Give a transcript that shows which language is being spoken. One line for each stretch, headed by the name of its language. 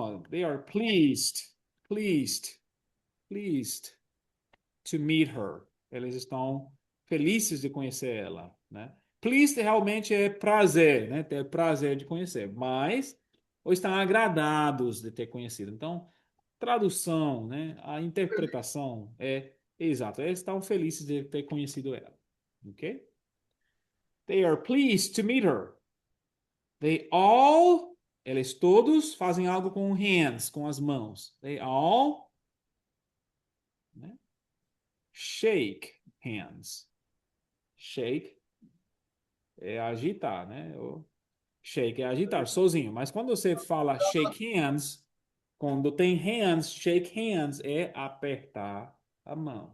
English: They are pleased, pleased to meet her.
Portuguese: Eles estão felizes de conhecer ela, né?
English: Pleased
Portuguese: realmente é prazer, né? Ter prazer de conhecer, mas ou estão agradados de ter conhecido. Então, tradução, né? A interpretação é exato. Eles estão felizes de ter conhecido ela, ok?
English: They are pleased to meet her. They all,
Portuguese: eles todos fazem algo com hands, com as mãos.
English: They all, né? Shake hands.
Portuguese: Shake é agitar, né? O shake é agitar sozinho. Mas quando você fala shake hands, quando tem hands, shake hands é apertar a mão.